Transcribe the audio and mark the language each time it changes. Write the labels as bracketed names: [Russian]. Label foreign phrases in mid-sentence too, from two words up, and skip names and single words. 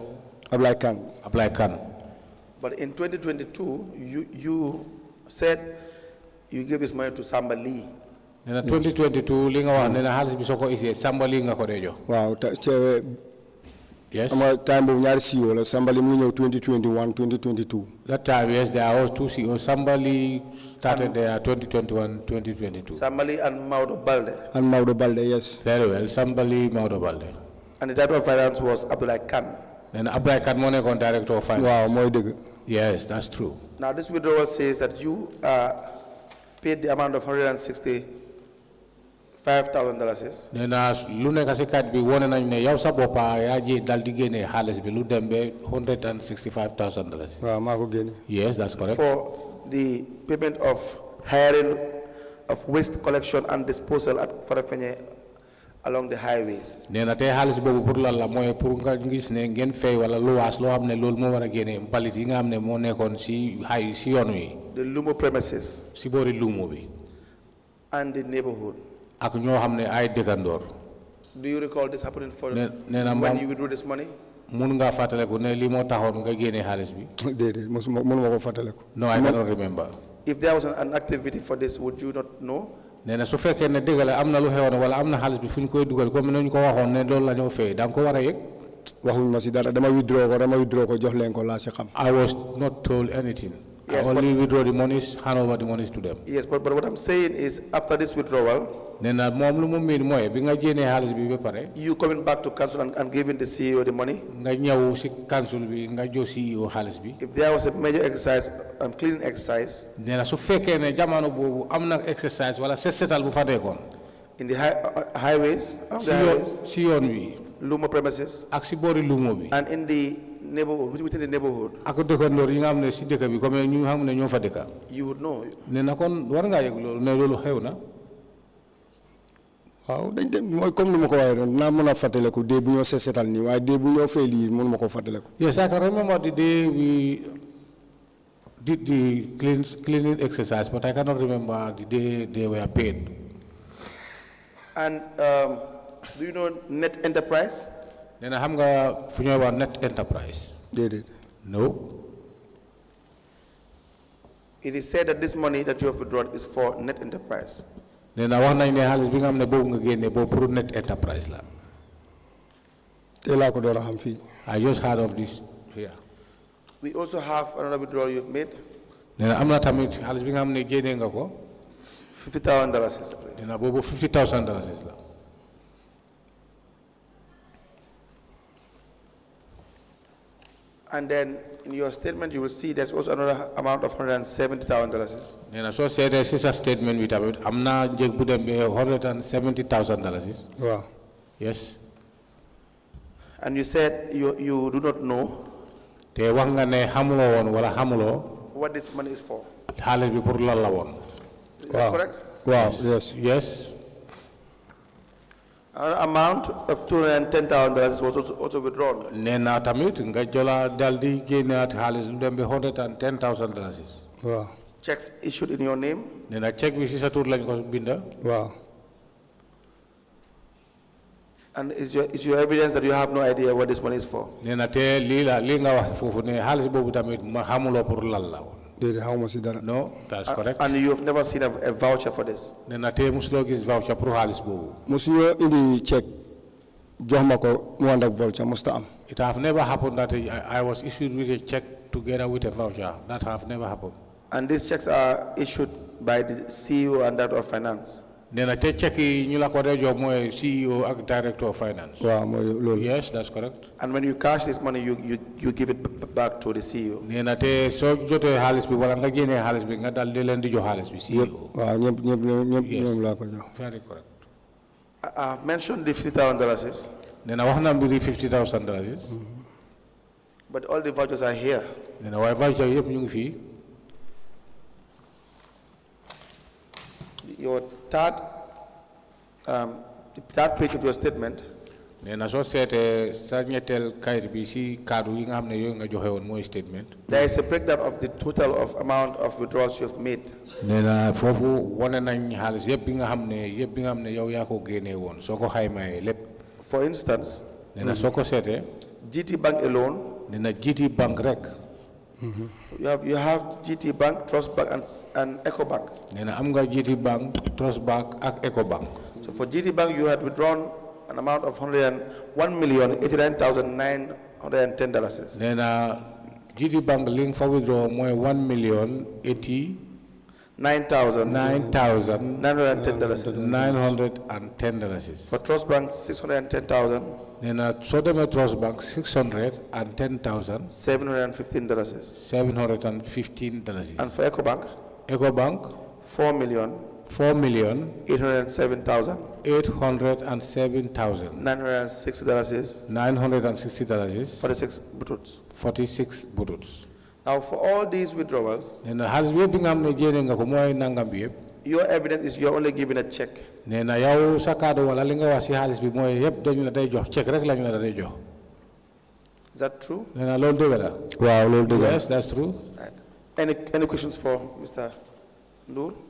[English] Ablay Kane. Ablay Kane. But in 2022, you said you gave this money to somebody. In 2022, [Wolof] li nga wax ne xaalis bi soo ko isee Sambali nga ko dee jox. Waaw [English] yes. [Wolof] Time boobu ñaari CEO la Sambali mu ñëw 2021 2022. [English] That time, yes, there was two CEOs. Sambali started there 2021 2022. Sambali and Maodo Balde. And Maodo Balde, yes. Very well. Sambali, Maodo Balde. And the director of finance was Abdullah Khan. [Wolof] And Abdullah Khan mo nekkoon [English] director of finance. [Wolof] Wow, mooy dëgg. [English] Yes, that's true. Now this withdrawal says that you paid the amount of $165,000. [Wolof] Nena lu nekk si kat bi wone nañ ne yow sa boppa yaa ji dal di génne xaalis bi lu dem be $165,000. Waaw maa ko génne. [English] Yes, that's correct. For the payment of hiring of waste collection and disposal at Farafenni along the highways. [Wolof] Nena te xaalis boobu pour lan la mooy pour nga gis ne ngeen fay wala luwaas loo xam ne loolu moo war a génne mbalit yi nga xam ne moo nekkoon si yoon wi. [English] The Lumo premises. [Wolof] Si boori Lumo bi. [English] And the neighborhood. [Wolof] Ak ñoo xam ne ay dëkkandoor. [English] Do you recall this happening when you withdrew this money? [Wolof] mun nga fataleku ne li mo taxone nga gene xaliss bi déedéet mënuma ko fataleku. [English] no I cannot remember. If there was an activity for this, would you not know? [Wolof] Nena su fekkee ne dëgg la am na lu xewoon wala am na xaalis bi fu ñu koy dugal comme nañu ko waxoon ne loolu la ñoo fay da nga ko war a yëg. waxuñ ma si dara dama withdraw ko jox leen ko laa si xam. [English] I was not told anything. Yes, I only withdraw the monies, hand over the monies to them. Yes, but what I'm saying is after this withdrawal, [Wolof] Nena moom lu mu miin mooy bi nga jénnee xaalis bi ba pare. [English] you coming back to council and giving the CEO the money? [Wolof] Nga ñëw si council bi nga jox CEO xaalis bi. [English] If there was a major exercise, cleaning exercise. [Wolof] Nena su fekkee ne jamono boobu am na exercise wala setal bu fa nekkoon. [English] In the highways, [Wolof] si yoon wi. [English] Lumo premises. [Wolof] Ak si boori lumo bi. [English] And in the neighborhood, within the neighborhood. [Wolof] Ak dëkkandoor yi nga xam ne si dëkk bi comme ñu xam ne ñoo fa dëkka. [English] You would know. [Wolof] Nena kon war ngaa yëg loolu ne loolu xew na. waaw dañ dem mooy comme ni ma ko waxee doon naa mën a fàttaliku dee bu ñoo seetal nii waaye dee bu ñoo fay lii mënu ma ko fàttaliku. [English] Yes, I can remember the day we did the cleaning exercise, but I cannot remember the day they were paid. And do you know Net Enterprise? Then I have [Wolof] fu ñuy wax Net Enterprise. déedéet. [English] No. It is said that this money that you have withdrawn is for Net Enterprise. Then I [Wolof] wax nañ ne xaalis bi nga xam ne boobu nga génne boobu pour Net Enterprise la. tey laa ko door a xam fii. [English] I just heard of this here. We also have another withdrawal you've made. [Wolof] Then am na tamit xaalis bi nga xam ne génne nga ko. [English] $50,000. [Wolof] Then boobu $50,000 la. [English] And then in your statement, you will see there's also another amount of $170,000. Then so said this is a statement with about [Wolof] am na njëg bu dem ba [English] $170,000. [Wolof] waaw. [English] Yes. And you said you do not know [Wolof] Te wax nga ne xamuloo woon wala xamuloo. [English] what this money is for. [Wolof] xaalis bi pour lan la woon. [English] Is that correct? [Wolof] waaw yes. [English] Yes. Another amount of $210,000 was also withdrawn. [Wolof] Nee na tamit nga jola daldi génnaat xaalis lu dem ba $110,000. waaw. [English] Checks issued in your name. [Wolof] Nee na chèque bi si sa tur lañ ko binda. waaw. [English] And is your evidence that you have no idea what this money is for? [Wolof] Nee na te lii nga wax foofu ne xaalis boobu tamit ma xamuloo pour lan la woon. déedéet xaw ma si dara. [English] No, that's correct. And you have never seen a voucher for this? [Wolof] Nee na te musuloo gis voucher pour xaalis boobu. mosuñoo indi chèque jox ma ko mu ànd ak voucher mosta am. [English] It have never happened that I was issued with a check together with a voucher. That have never happened. And these checks are issued by the CEO and Director of Finance? [Wolof] Nee na te chèque yi ñu la ko dee jox mooy CEO ak [English] Director of Finance. [Wolof] waaw mooy loolu. [English] Yes, that's correct. And when you cash this money, you give it back to the CEO? [Wolof] Nee na te soo jotee xaalis bi wala nga génnee xaalis bi nga dal di leen di jox xaalis bi CEO. waaw ñëpp ñoom laa ko jox. [English] Very correct. I have mentioned the $50,000. [Wolof] Nee na wax na mbiri $50,000. [English] But all the vouchers are here. [Wolof] Nee na waaye voucher yëpp ñu ngi fii. [English] Your third page of your statement. [Wolof] Nee na soo seetee sa ñetteel kayit bi si kaddu yi nga xam ne yooyu nga joxe woon mooy statement. [English] There is a breakdown of the total of amount of withdrawals you have made. [Wolof] Nee na foofu wane nañ xaalis yëpp bi nga xam ne yow yaa ko génnee woon soo ko xaymaayee lépp. [English] For instance, [Wolof] Nee na soo ko seetee. [English] GT Bank alone. [Wolof] Nee na GT Bank rek. [English] You have GT Bank, Trust Bank, and Eco Bank. [Wolof] Nee na am nga GT Bank, Trust Bank ak Eco Bank. [English] So for GT Bank, you had withdrawn an amount of $1,089,910. [Wolof] Nee na GT Bank li nga fa withdraw mooy $1,089,910. [English] For Trust Bank, $610,000. [Wolof] Nee na soo demee Trust Bank $610,000. [English] $715. And for Eco Bank? Eco Bank $4,807,000. $960. 46 46 bututs. Now, for all these withdrawals, [Wolof] Nee na xaalis bi yëpp bi nga xam ne génne nga ko mooy nangam bi yëpp. [English] your evidence is you're only given a check. [Wolof] Nee na yow sa kaddu wala li nga wax si xaalis bi mooy yëpp dañ la day jox chèque rek lañ la day jox. Is that true? Nee na loolu dëgg la. waaw loolu dëgg la. [English] Yes, that's true. Right. Any questions for Mr. Ndure?